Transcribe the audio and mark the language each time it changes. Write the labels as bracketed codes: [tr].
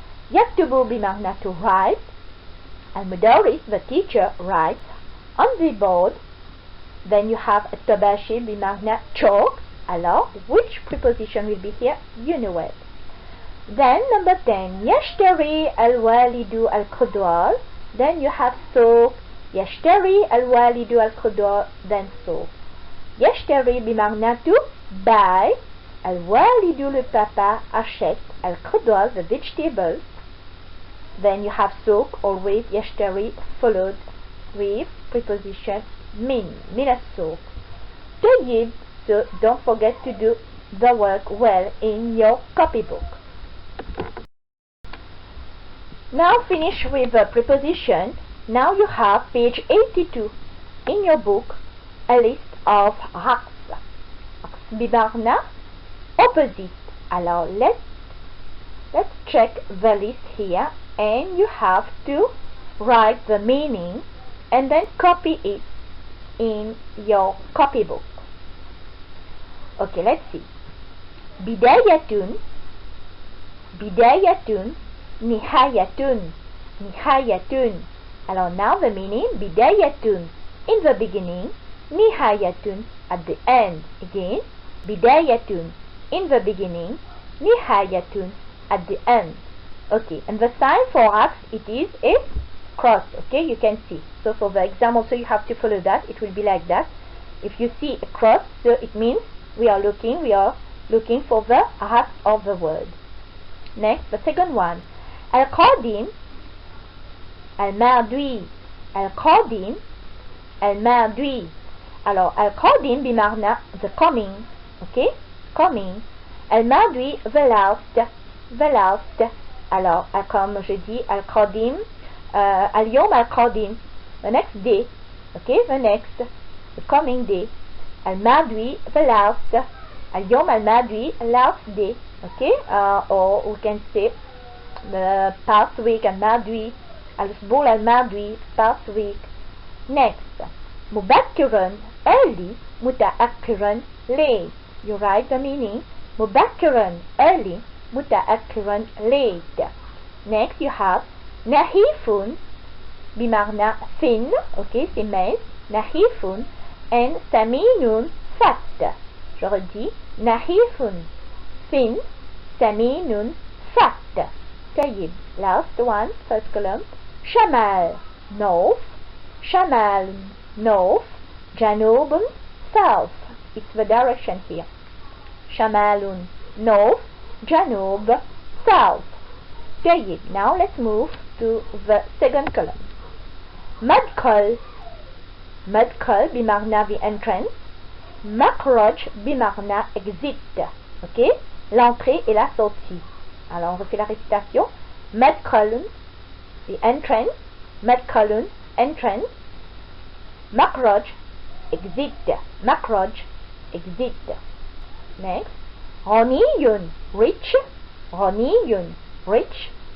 [en] يكتب بمعنى to write. المدرس, the teacher, writes on the board. Then you have الطباشير بمعنى chalk. Alors which preposition will be here? You know it. Then number 10. يشتري الوالد الخضار. Then you have سوق. [ar] يشتري الوالد الخضار. Then سوق. [en] يشتري بمعنى to buy. الوالد [fr] le papa achète [en] الخضار, the vegetables. Then you have سوق, always يشتري followed with preposition [ar] من السوق. [en] طيب, so don't forget to do the work well in your copybook. Now finish with the preposition. Now you have page 82 in your book, a list of عكس. عكس بمعنى opposite. Alors let's check the list here, and you have to write the meaning and then copy it in your copybook. Okay, let's see. [ar] بداية بداية نهاية نهاية. [en] Alors now the meaning. بداية in the beginning, نهاية at the end. Again, بداية in the beginning, نهاية at the end. Okay, and the sign for axe, it is a cross. Okay, you can see. So for the exam also you have to follow that. It will be like that. If you see a cross, so it means we are looking for the axe of the word. Next, the second one. القادم الماضي. [ar] القادم الماضي. [en] Alors القادم بمعنى the coming. Okay, coming. الماضي the last. The last. [fr] Alors comme je dis [en] القادم, [ar] اليوم القادم, [en] the next day. Okay, the next, the coming day. الماضي the last. [ar] اليوم الماضي [en] last day. Okay, or we can say the past week الماضي. [ar] الأسبوع الماضي [en] past week. Next, مبكرا early. متأخرا late. You write the meaning. مبكرا early. متأخرا late. Next you have نحيف بمعنى thin. [fr] Okay, c'est mince. [en] نحيف and سمين fat. [fr] Je redis. [en] نحيف thin, سمين fat. طيب, last one, first column. شمال north. شمال north, جنوب south. It's the direction here. شمال north, جنوب south. [ar] جيد. [en] Now let's move to the second column. مدخل بمعنى the entrance. مخرج بمعنى exit. [fr] Ok? L'entrée et la sortie. Alors on refait la récitation. مدخل, [en] the entrance. مدخل, entrance. مخرج, exit. مخرج, exit. Next. غني, rich. غني, rich.